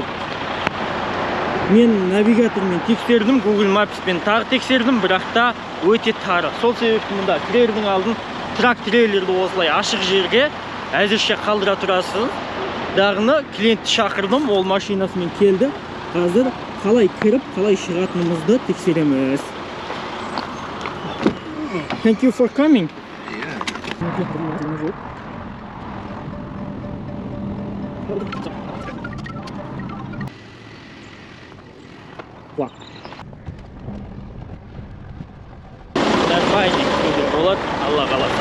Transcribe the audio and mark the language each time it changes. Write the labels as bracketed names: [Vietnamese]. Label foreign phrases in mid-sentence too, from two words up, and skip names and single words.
[Kazakh] Мен навигатормен тексердім, Google Maps'пен тағы тексердім, бірақ та өте тары. Сол себепті мұнда кірердің алдын трак трейлерді осылай ашық жерге әзірше қалдыра тұрасыз. Дағыны клиентті шақырдым, ол машинасымен келді. Қазір қалай кіріп, қалай шығатынымызды тексереміз. [English] Thank you for coming. [Kazakh] Болады, Алла қаласа.